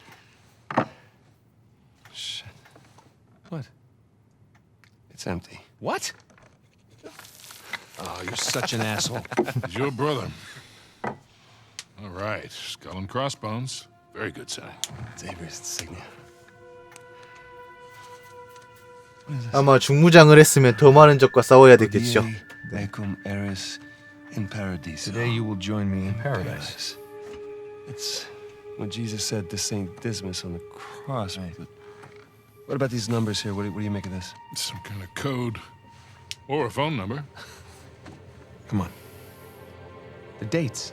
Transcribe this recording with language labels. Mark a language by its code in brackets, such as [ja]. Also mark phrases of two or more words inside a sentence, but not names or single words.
[en] Shit. What? It's empty. What? Oh, you're such an asshole. He's your brother. All right, skull and crossbones. Very good sign. It's Avery's insignia. [ko] 아마 중무장을 했으면 더 많은 적과 싸워야 됐겠죠. [la] Decum eris in paradiso. [en] Today you will join me in paradise. It's what Jesus said to Saint Dismas on the cross. Right. But what about these numbers here? What do you make of this? Some kind of code. Or a phone number. Come on. The dates.